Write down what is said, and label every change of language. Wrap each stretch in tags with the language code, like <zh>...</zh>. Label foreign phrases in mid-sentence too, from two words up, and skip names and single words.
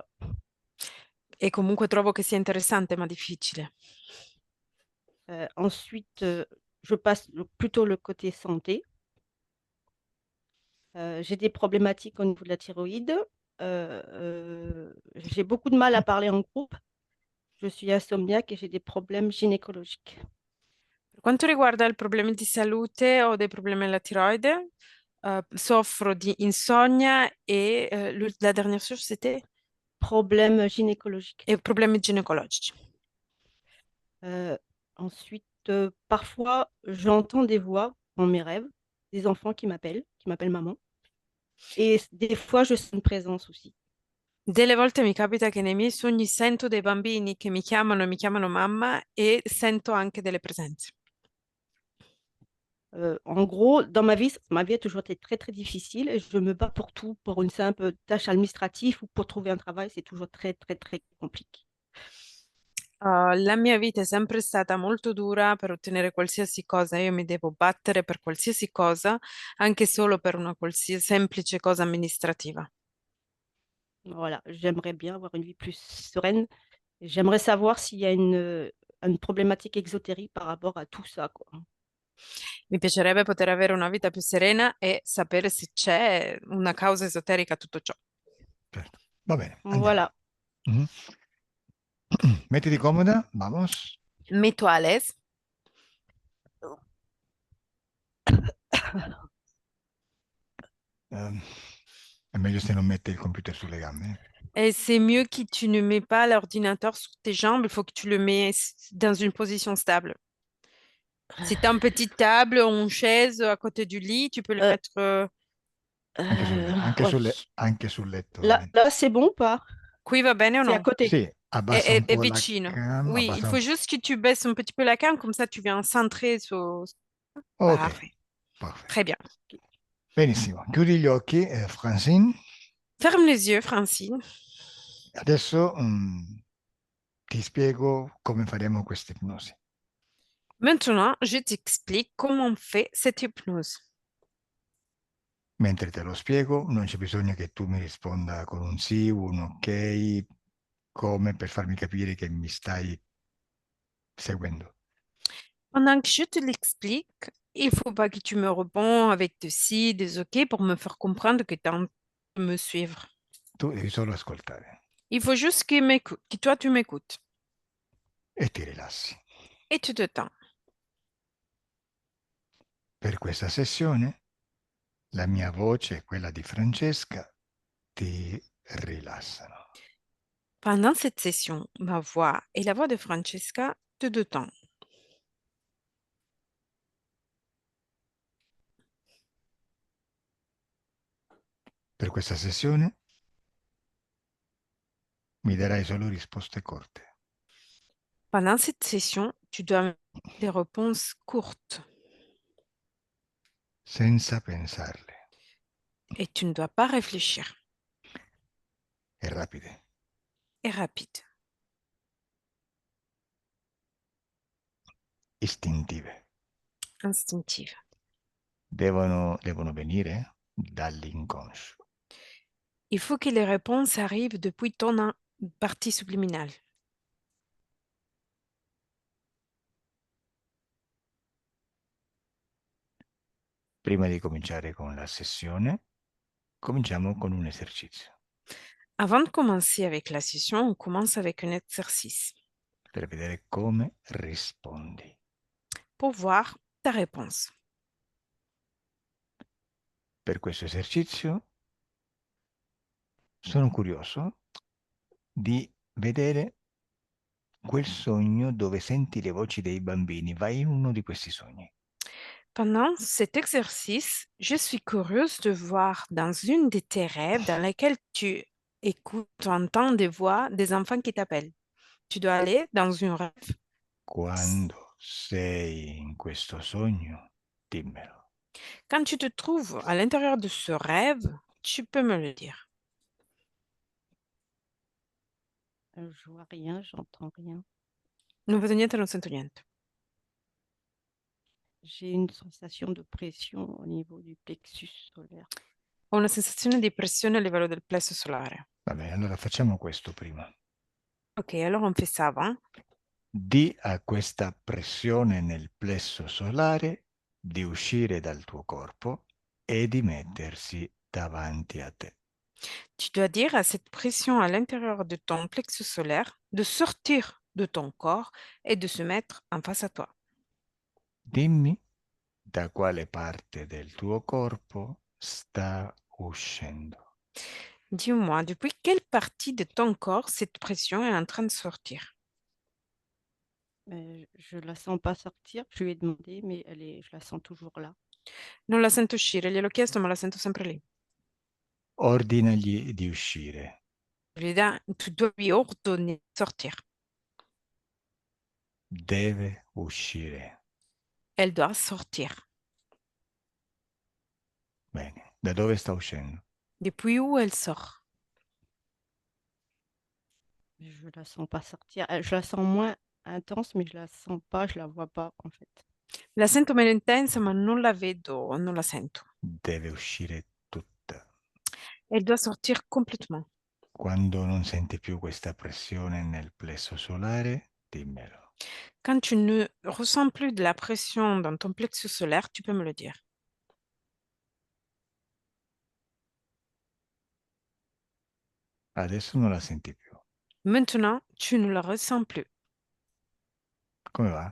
<it>E comunque trovo che sia interessante ma difficile.</it> <fr>Ensuite, je passe plutôt le côté santé. J'ai des problématiques au niveau de la thyroïde. J'ai beaucoup de mal à parler en groupe. Je suis insomniaque et j'ai des problèmes gynécologiques.</fr> <it>Per quanto riguarda i problemi di salute, ho dei problemi alla tiroide, soffro di insonnia e</it> <fr>la dernière chose c'était Problèmes gynécologiques.</fr> <it>e problemi ginecologici.</it> <fr>Ensuite, parfois, j'entends des voix dans mes rêves, des enfants qui m'appellent maman. Et des fois, je sens une présence aussi.</fr> <it>Delle volte mi capita che nei miei sogni sento dei bambini che mi chiamano e mi chiamano mamma e sento anche delle presenze.</it> <fr>En gros, dans ma vie a toujours été très difficile et je me bats pour tout, pour une simple tâche administrative ou pour trouver un travail, c'est toujours très compliqué.</fr> <it>La mia vita è sempre stata molto dura per ottenere qualsiasi cosa. Io mi devo battere per qualsiasi cosa, anche solo per una qualsiasi semplice cosa amministrativa.</it> <fr>Voilà, j'aimerais bien avoir une vie plus sereine. Et j'aimerais savoir s'il y a une problématique exotérique par rapport à tout ça, quoi.</fr> <it>Mi piacerebbe poter avere una vita più serena e sapere se c'è una causa esoterica a tutto ciò. Certo. Va bene, andiamo.</it> <fr>Voilà.</fr> <it>Mhm. Mettiti comoda, vamos.</it> <fr>Mets-toi à l'aise.</fr> <it>È meglio se non metti il computer sulle gambe.</it> <fr>Et c'est mieux que tu ne mets pas l'ordinateur sur tes jambes, il faut que tu le mets dans une position stable. Si tu as une petite table ou une chaise à côté du lit, tu peux le Euh, mettre. Ouais.</fr> <it>Anche sul letto.</it> <fr>Là, c'est bon ou pas?</fr> <it>Qui va bene o</it> <fr>C'est à</fr> <it>no?</it> <fr>côté.</fr> <it>Sì, abbassa un È po' la vicino. cam,</it> <fr>Oui, il</fr> <it>abbassa un</it> <fr>faut juste que tu baisses un petit peu la cam, comme ça tu viens centrer sur.</fr> <it>Ok,</it> <fr>Parfait.</fr> <it>perfetto.</it> <fr>Très bien.</fr> <it>Benissimo, chiudi gli occhi, Francine.</it> <fr>Ferme les yeux, Francine.</fr> <it>Adesso ti spiego come faremo questa ipnosi.</it> <fr>Maintenant, je t'explique comment on fait cette hypnose.</fr> <it>Mentre te lo spiego, non c'è bisogno che tu mi risponda con un sì, un ok, come per farmi capire che mi stai seguendo.</it> <fr>Pendant que je te l'explique, il faut pas que tu me réponds avec des si, des ok pour me faire comprendre que tu es en train de me suivre.</fr> <it>Tu devi solo ascoltare</it> <fr>Il faut juste que toi tu m'écoutes</fr> <it>e ti rilassi.</it> <fr>et tu te tends.</fr> <it>Per questa sessione, la mia voce e quella di Francesca ti rilassano.</it> <fr>Pendant cette session, ma voix et la voix de Francesca te détendent.</fr> <it>Per questa sessione mi darai solo risposte corte.</it> <fr>Pendant cette session, tu dois me donner des réponses courtes</fr> <it>Senza pensarle</it> <fr>et tu ne dois pas réfléchir</fr> <it>e rapide.</it> <fr>et rapide,</fr> <it>Istintive.</it> <fr>instinctive.</fr> <it>Devono venire dall'inconscio.</it> <fr>Il faut que les réponses arrivent depuis ton partie subliminale.</fr> <it>Prima di cominciare con la sessione, cominciamo con un esercizio</it> <fr>Avant de commencer avec la session, on commence avec un exercice</fr> <it>per vedere come rispondi.</it> <fr>pour voir ta réponse.</fr> <it>per questo esercizio sono curioso di vedere quel sogno dove senti le voci dei bambini. Vai in uno di questi sogni.</it> <fr>Pendant cet exercice, je suis curieuse de voir dans une de tes rêves dans lesquels tu écoutes, tu entends des voix des enfants qui t'appellent. Tu dois aller dans une rêve.</fr> <it>Quando sei in questo sogno, dimmelo.</it> <fr>Quand tu te trouves à l'intérieur de ce rêve, tu peux me le dire. Je vois rien, j'entends rien.</fr> <it>Non vedo niente, non sento niente.</it> <fr>J'ai une sensation de pression au niveau du plexus solaire.</fr> <it>Ho una sensazione di pressione a livello del plesso solare. Va bene, allora facciamo questo prima.</it> <fr>Ok, allora on fait ça avant.</fr> <it>Di a questa pressione nel plesso solare di uscire dal tuo corpo e di mettersi davanti a te.</it> <fr>Tu dois dire à cette pression à l'intérieur de ton plexus solaire de sortir de ton corps et de se mettre en face à toi.</fr> <it>Dimmi da quale parte del tuo corpo sta uscendo.</it> <fr>Dis-moi, depuis quelle partie de ton corps cette pression est en train de sortir? Mais je la sens pas sortir. Je lui ai demandé, mais je la sens toujours là.</fr> <it>Non la sento uscire, gliel'ho chiesto, ma la sento sempre lì. Ordinagli di uscire.</it> <fr>Tu dois lui ordonner de sortir.</fr> <it>Deve uscire.</it> <fr>Elle doit sortir.</fr> <it>Bene, da dove sta uscendo?</it> <fr>Depuis où elle sort? Je la sens pas sortir. Je la sens moins intense, mais je la sens pas, je la vois pas en fait.</fr> <it>La sento meno intensa, ma non la vedo, non la sento. Deve uscire tutta.</it> <fr>Elle doit sortir complètement.</fr> <it>Quando non senti più questa pressione nel plesso solare, dimmelo.</it> <fr>Quand tu ne ressens plus de la pression dans ton plexus solaire, tu peux me le dire.</fr> <it>Adesso non la senti più.</it> <fr>Maintenant, tu ne la ressens plus.</fr> <it>Come va?</it>